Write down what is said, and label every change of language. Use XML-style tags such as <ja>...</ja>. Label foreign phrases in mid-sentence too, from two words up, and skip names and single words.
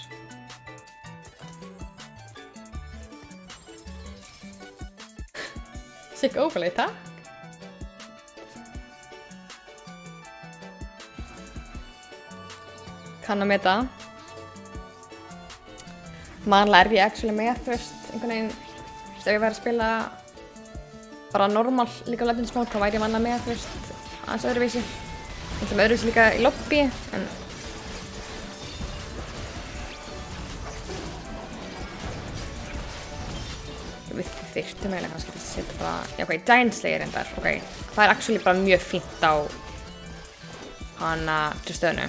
<en>Sick overlay, takk.</en> <is>Kann að meta. Manlega ég actually með, þú veist, einhvern veginn, ef ég væri að spila bara normal League of Legends mode, þá væri ég manlega með, þú veist, aðeins öðruvísi. Sem öðruvísi líka í lobby, en við þyrftum eiginlega kannski að setja bara, já ok, Giant Slayer reyndar, ok. Það er actually bara mjög fínt á hana til stöðnu.</is>